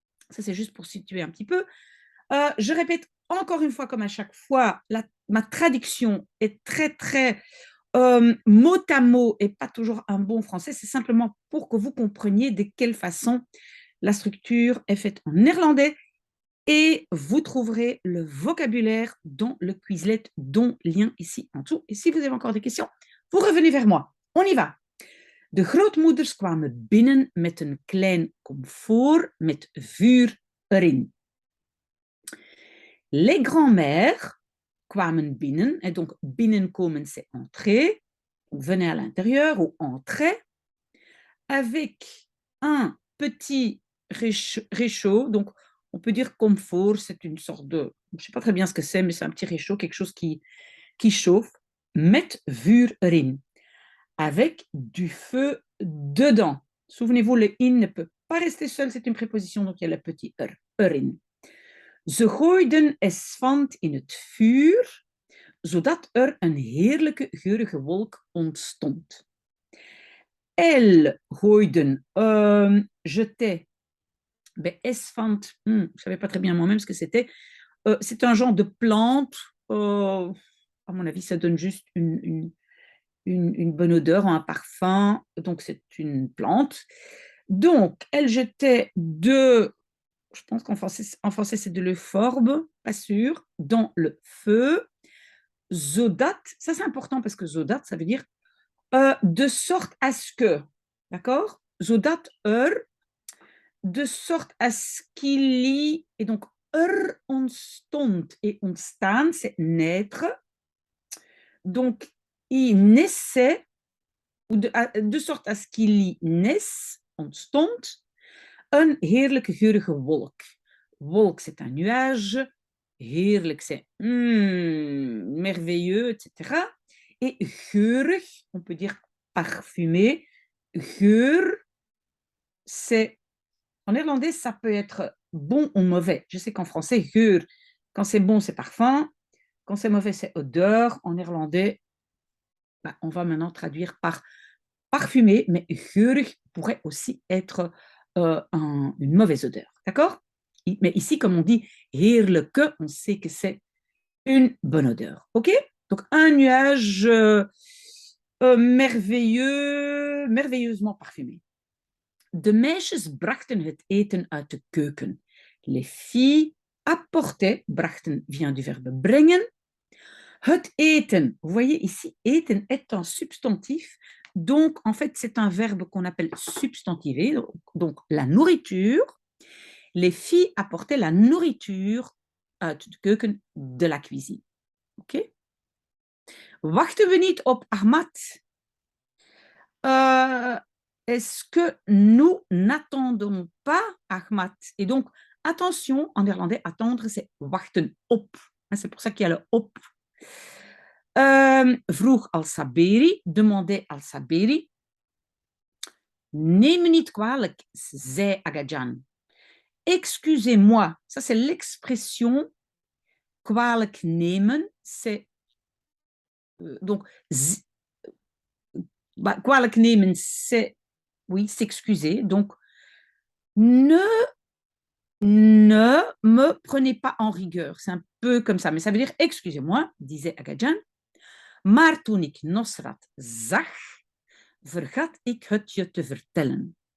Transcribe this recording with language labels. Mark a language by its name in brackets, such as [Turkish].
[French] Ça, c'est juste pour situer un petit peu. Je répète encore une fois, comme à chaque fois, ma traduction est très, très mot à mot et pas toujours un bon français. C'est simplement pour que vous compreniez de quelle façon la structure est faite en néerlandais et vous trouverez le vocabulaire dans le Quizlet, dont lien ici en dessous. Et si vous avez encore des questions, vous revenez vers moi. On y va. [Dutch] De grootmoeders kwamen binnen met een klein komfoor met vuur erin. [French] Les grands-mères [Dutch] kwamen binnen, [French] et donc binnenkomen c'est entrer, venez à l'intérieur ou entrer, avec un petit réchaud, donc on peut dire confort, c'est une sorte de, je ne sais pas très bien ce que c'est, mais c'est un petit réchaud, quelque chose qui chauffe, [Dutch] met vuur erin, [French] avec du feu dedans. Souvenez-vous, le in ne peut pas rester seul, c'est une préposition, donc il y a le petit erin. [Dutch] Ze gooiden esfand in het vuur, zodat een heerlijke geurige wolk ontstond. [French] Elles gooiden, jetaient, ben, esfand, je ne savais pas très bien moi-même ce que c'était. C'est un genre de plante. À mon avis, ça donne juste une bonne odeur, un parfum. Donc, c'est une plante. Donc, elle jetait je pense en français c'est de l'euphorbe, pas sûr, dans le feu. Zodat, ça c'est important parce que zodat, ça veut dire de sorte à ce que, d'accord? Zodat, de sorte à ce qu'il y, et donc ontstond et ontstaan, c'est naître. Donc, il naissait, ou de sorte à ce qu'il y naisse, ontstond, [Dutch] een heerlijke geurige wolk. [French] Wolk, c'est un nuage. Heerlijk, c'est merveilleux, etc. Et geurig, on peut dire parfumé. Geur, c'est, en néerlandais, ça peut être bon ou mauvais. Je sais qu'en français, geur, quand c'est bon, c'est parfum. Quand c'est mauvais, c'est odeur. En néerlandais, bah, on va maintenant traduire par parfumé, mais geurig pourrait aussi être une mauvaise odeur. D'accord? Mais ici, comme on dit heerlijke, on sait que c'est une bonne odeur. OK? Donc, un nuage merveilleux, merveilleusement parfumé. [Dutch] De meisjes brachten het eten uit de keuken. [French] Les filles apportaient, brachten vient du verbe brengen. Het eten, vous voyez ici, eten est un substantif. Donc, en fait, c'est un verbe qu'on appelle substantivé. Donc, la nourriture. Les filles apportaient la nourriture [Dutch] uit de keuken, [French] de la cuisine. OK? [Dutch] Wachten we niet op Ahmad? [French] Est-ce que nous n'attendons pas Ahmad? Et donc, attention, en néerlandais, attendre, c'est [Dutch] wachten op. [French] C'est pour ça qu'il y a le op. [Dutch] Vroeg Al-Saberi, [French] demandait Al-Saberi. [Dutch] Neem me niet kwalijk, zei Agajan. [French] Excusez-moi, ça c'est l'expression [Dutch] kwalijk nemen, [French] c'est donc kwalijk nemen, c'est oui, s'excuser. Donc ne me prenez pas en rigueur. C'est un peu comme ça, mais ça veut dire excusez-moi, disait Agajan. [Dutch] Maar toen ik Nosrat zag, vergat ik het je te vertellen.